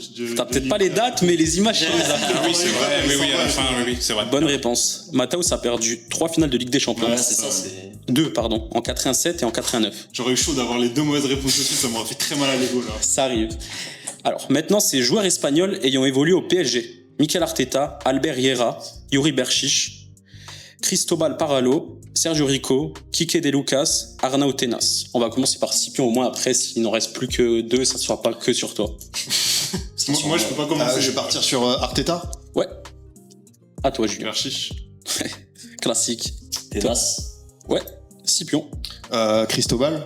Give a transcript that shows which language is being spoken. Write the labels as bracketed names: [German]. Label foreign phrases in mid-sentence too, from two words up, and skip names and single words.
[French] T'as peut-être pas les dates, mais les images, tu les as. Ah oui, c'est vrai. Oui, à la fin, oui, c'est vrai. Bonne réponse. Mataus a perdu 3 finales de Ligue des Champions. Ouais, c'est ça, c'est. 2, pardon. En 87 et en 89. J'aurais eu chaud d'avoir les deux mauvaises réponses aussi, ça m'aurait fait très mal à l'ego là. Ça arrive. Alors, maintenant, c'est joueurs espagnols ayant évolué au PSG. Mikel Arteta, Albert Riera, Yuri Berchiche, Cristobal Parralo, Sergio Rico, Quique de Lucas, Arnau Tenas. On va commencer par Scipion au moins, après, s'il n'en reste plus que 2, ça ne sera pas que sur toi. Moi je peux pas commencer. Je vais partir sur Arteta. Ouais. À toi, Julien. Chiche. Classique. Tenas. Ouais. Scipion. Cristobal.